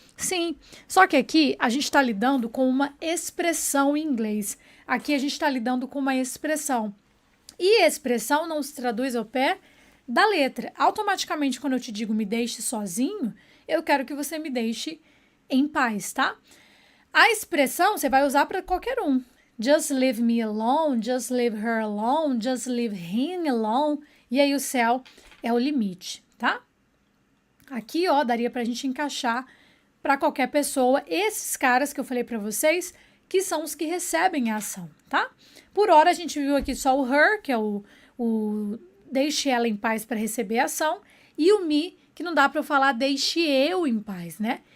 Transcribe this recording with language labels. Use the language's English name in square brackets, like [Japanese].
[Portuguese] Sim, só que aqui a gente está lidando com uma expressão em inglês. Aqui a gente está lidando com uma expressão. E expressão não se traduz ao pé da letra. Automaticamente, quando eu te digo me deixe sozinho, eu quero que você me deixe em paz, tá? A expressão você vai usar para qualquer um. [English] just leave me alone, just leave her alone, just leave him alone. [Portuguese] E aí o céu é o limite, tá? Aqui, ó, daria pra gente encaixar para qualquer pessoa esses caras que eu falei para vocês, que são os que recebem a ação, tá? Por hora a gente viu aqui só o her, que é o deixe ela em paz para receber a ação, e o me, que não dá para eu falar deixe eu em paz, né?